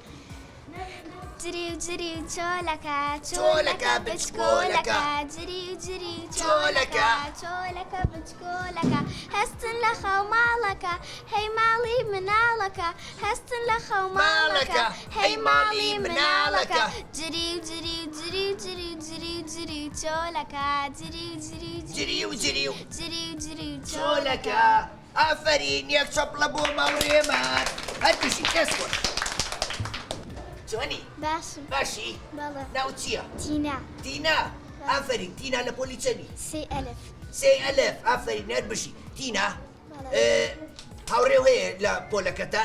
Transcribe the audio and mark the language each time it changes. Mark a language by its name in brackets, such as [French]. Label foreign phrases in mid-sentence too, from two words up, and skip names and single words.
[Central Kurdish] جری و جری و چۆلەکە چۆلەکە بچکۆلەکە جری و جری و چۆلەکە چۆلەکە بچکۆلەکە هەستن لە خەو ماڵەکە هەی ماڵی مناڵەکە هەستن لە خەو ماڵەکە هەی ماڵی مناڵەکە جری و جری و جری و جری و جری و جری و چۆلەکە جری و جری و جری و جری و جری و جری و چۆلەکە ئافرین یەک چەپڵە بۆ ماوڕێمان هەر بشی دەست خۆش چۆنی باشم باشی بەڵێ ناو چییە تینا تینا ئافرین تینا لە پۆلی چەنی سێ ئەلف سێ ئەلف ئافرین هەر بشی تینا هاوڕێو هەیە لە پۆلەکەتان